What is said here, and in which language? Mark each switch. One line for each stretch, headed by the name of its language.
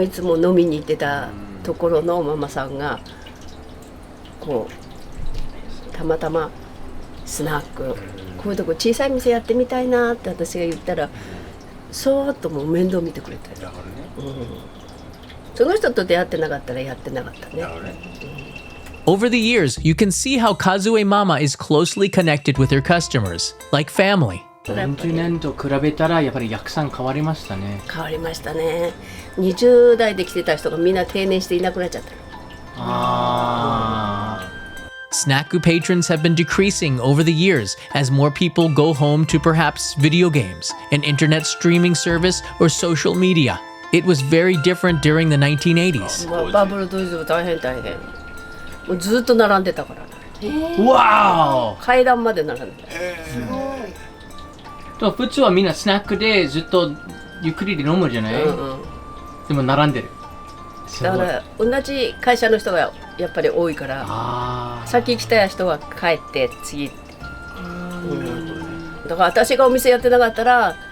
Japanese: いつも飲みに行ってたところのママさんがこうたまたまスナックこういうとこ小さい店やってみたいなって私が言ったらそーっともう面倒見てくれて、その人と出会ってなかったらやってなかったね。
English: Over the years, you can see how Kazue Mama is closely connected with her customers, like family.
Japanese: 40年と比べたらやっぱり役さん変わりましたね。変わりましたね。 20代で来てた人がみんな定年していなくなっちゃった。
English: Sunakku patrons have been decreasing over the years as more people go home to perhaps video games, an internet streaming service, or social media. It was very different during the 1980s.
Japanese: バブル当時は大変大変。もうずっと並んでたから。わー階段まで並んでた。普通はみんなスナックでずっとゆっくりで飲むじゃない、でも並んでる。だから同じ会社の人がやっぱり多いから先来た人は帰って次、だから私がお店やってなかったら